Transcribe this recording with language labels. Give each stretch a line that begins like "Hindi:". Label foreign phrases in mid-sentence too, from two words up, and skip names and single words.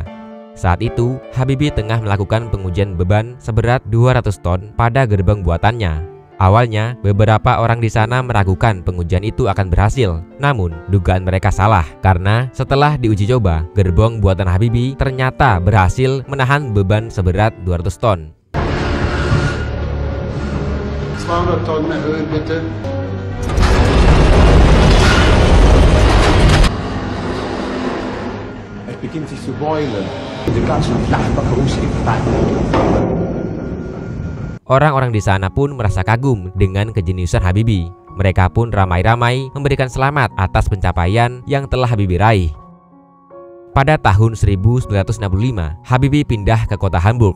Indonesian: Saat itu, Habibie tengah melakukan pengujian beban seberat 200 ton pada gerbong buatannya. Awalnya, beberapa orang di sana meragukan pengujian itu akan berhasil. Namun, dugaan mereka salah karena setelah diuji coba, gerbong buatan Habibie ternyata berhasil menahan beban seberat 200 ton.
German: 200 ton erhöhen bitte. Es beginnt sich zu beulen. Die ganze Nachbarkarussell
Indonesian: Orang-orang di sana pun merasa kagum dengan kejeniusan Habibie. Mereka pun ramai-ramai memberikan selamat atas pencapaian yang telah Habibie raih. Pada tahun 1965, Habibie pindah ke kota Hamburg.